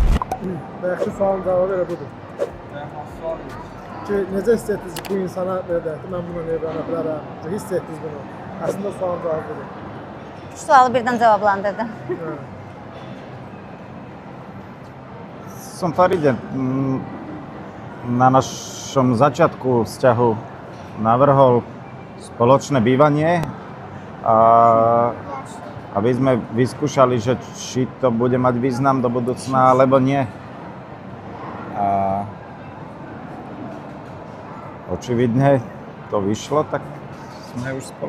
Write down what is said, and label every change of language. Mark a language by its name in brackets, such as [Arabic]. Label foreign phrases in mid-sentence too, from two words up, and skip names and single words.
[Azerbaijani] Yaxşı sualın cevabı elə budur. Ki, necə hiss etdiniz bu insana belə deyək, mən bununla evlənə bilərəm, hiss etdiniz bunu. Aslında sualın cevabı budur. 3 sualı birdən cavablandırdım. [Slovak] som Faride na našom začiatku vzťahu navrhol spoločné bývanie a aby sme vyskúšali, že či to bude mať význam do budúcna, alebo nie. A očividne to vyšlo, tak sme už spolu.